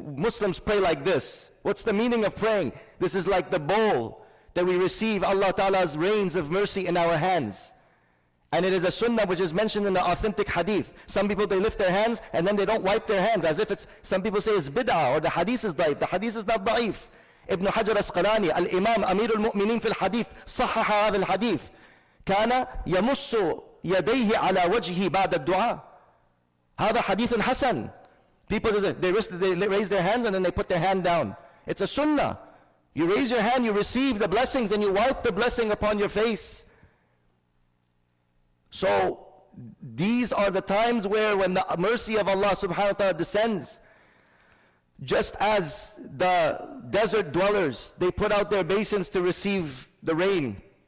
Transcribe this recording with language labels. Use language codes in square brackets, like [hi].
[en] Muslims pray like this. What's the meaning of praying? This is like the bowl that we receive Allah Ta'ala's rains of mercy in our hands. And it is a sunnah which is mentioned in the authentic hadith. Some people, they lift their hands and then they don't wipe their hands, as if it's, some people say it's bid'ah, or the hadith is da'if. The hadith is not da'if. [ar] Ibn Hajar Asqalani, Al-Imam Amir al-Mu'mineen fi al-Hadith, صحح هذا الحديث. كان يمس يديه على وجهه بعد الدعاء. هذا حديث حسن. [en] People, they raise their hands and then they put their hand down. It's a sunnah. You raise your hand, you receive the blessings, and you wipe the blessing upon your face. So these are the times where when the mercy of Allah subhanahu wa ta'ala descends, just as the desert dwellers, they put out their basins to receive the rain.